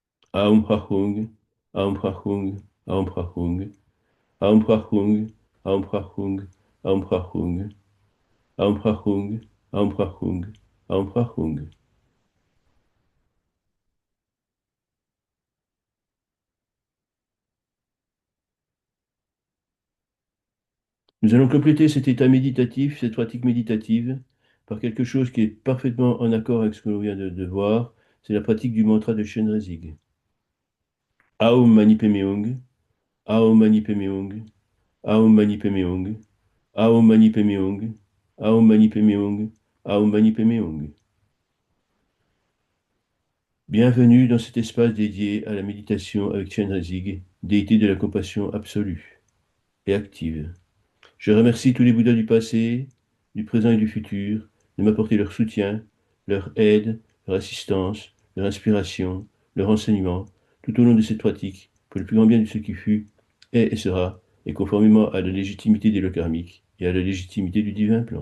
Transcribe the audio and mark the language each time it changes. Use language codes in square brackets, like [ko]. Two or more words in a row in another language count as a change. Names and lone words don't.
[sa] Aum Prachung, Aum Prachung, Aum Prachung, Aum Prachung, Aum Prachung, Aum Prachung, Aum Prachung, Aum Prachung, Aum Prachung. [fr] Nous allons compléter cet état méditatif, cette pratique méditative, par quelque chose qui est parfaitement en accord avec ce que l'on vient de voir. C'est la pratique du mantra de Shenrezig. [sa] Aum Mani Padme Hum, Aum Mani Padme Hum, Aum Mani Padme Hum, Aum Mani Padme Hum, Aum Mani Padme Hum, Aum Mani Padme Hum. [fr] Bienvenue dans cet espace dédié à la méditation avec Shenrezig, déité de la compassion absolue et active. Je remercie tous les Bouddhas du passé, du présent et du futur de m'apporter leur soutien, leur aide, leur assistance, leur inspiration, leur enseignement, tout au long de cette pratique, pour le plus grand bien de ce qui fut, est et sera, et conformément à la légitimité des lois karmiques et à la légitimité du divin plan.